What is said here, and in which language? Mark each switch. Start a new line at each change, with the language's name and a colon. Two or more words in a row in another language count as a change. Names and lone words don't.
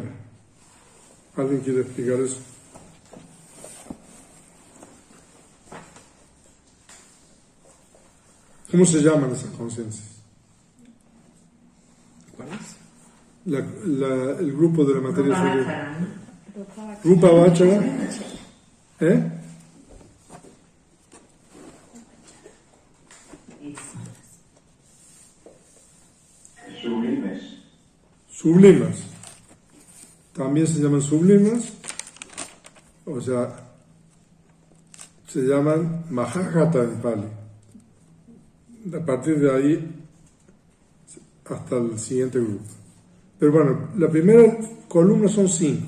Spanish: ¿Alguien quiere explicar eso? ¿Cómo se llaman esas conciencias? ¿Cuáles? El grupo de la materia Rupa sutil. Vachara, ¿no?
Pali: Rupa Vachara. ¿Eh?
Spanish: Sublimes. Sublimas. También se llaman sublimas, o sea, se llaman Mahajata en Pali. A partir de ahí hasta el siguiente grupo. Pero bueno, la primera columna son 5.